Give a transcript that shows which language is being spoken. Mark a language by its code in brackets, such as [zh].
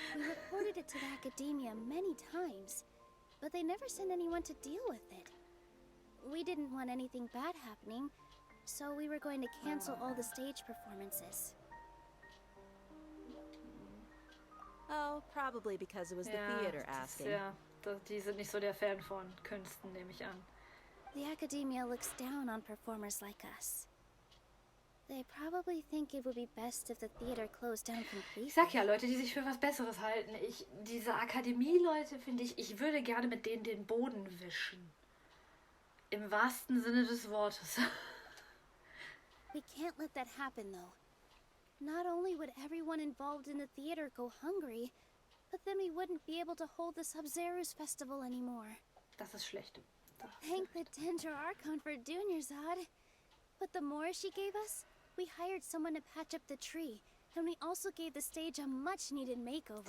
[en] We reported it to the academia many times, but they never sent anyone to deal with it. We didn't want anything bad happening, so we were going to cancel all the stage performances. Oh, probably because it was the theater asking. [de] Ja, die sind nicht so der Fan von Künsten, nehme ich an. [en] The academia looks down on performers like us. They probably think it would be best if the theater closed down completely. [de] Ich sag ja, Leute, die sich für was Besseres halten. Diese Akademie-Leute, finde ich würde gerne mit denen den Boden wischen. Im wahrsten Sinne des Wortes. [en] We can't let that happen, though. Not only would everyone involved in the theater go hungry, but then we wouldn't be able to hold the Sub-Zerus festival anymore. [de] Das ist schlecht. [en] Thank the Dendra Archon for Dunyarzad. But the more she gave us, we hired someone to patch up the tree, and we also gave the stage a much-needed makeover.